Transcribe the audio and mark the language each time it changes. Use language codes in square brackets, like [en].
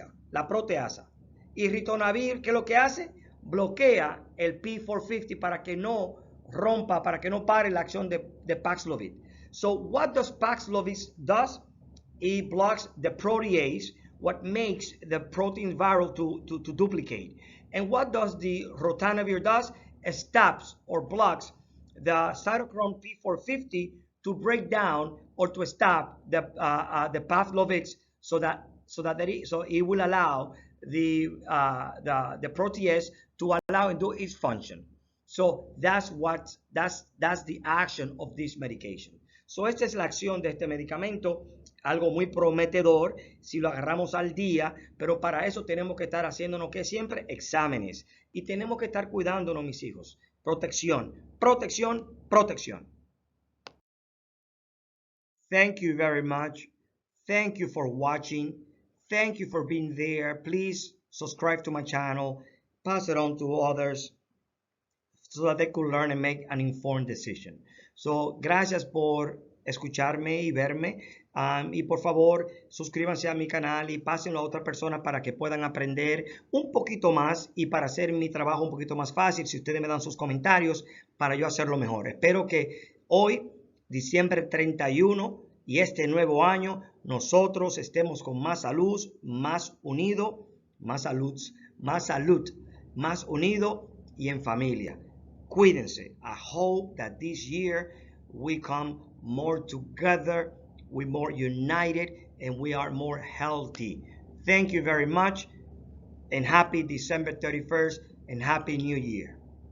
[es] La proteasa. Y ritonavir, ¿qué es lo que hace? Bloquea el P450 para que no rompa, para que no pare la acción de Paxlovid. [en] So what does Paxlovid does? It blocks the protease, what makes the protein viral to duplicate. And what does the ritonavir does? It stops or blocks the cytochrome P450 to break down or to stop the Paxlovid so it will allow the protease to allow and do its function. So that's the action of this medication. [es] So esta es la acción de este medicamento, algo muy prometedor si lo agarramos al día, pero para eso tenemos que estar haciéndonos que siempre exámenes y tenemos que estar cuidándonos, mis hijos. Protección, protección, protección. [en] Thank you very much. Thank you for watching. Thank you for being there. Please subscribe to my channel. Pass it on to others so that they could learn and make an informed decision. [es] So, gracias por escucharme y verme. Y por favor, suscríbanse a mi canal y pásenlo a otras personas para que puedan aprender un poquito más y para hacer mi trabajo un poquito más fácil. Si ustedes me dan sus comentarios para yo hacerlo mejor. Espero que hoy, diciembre 31 y este nuevo año, nosotros estemos con más salud, más unido, más salud, más unido y en familia. Cuídense. [en] I hope that this year we come more together, we're more united, and we are more healthy. Thank you very much, and happy December 31st, and happy New Year.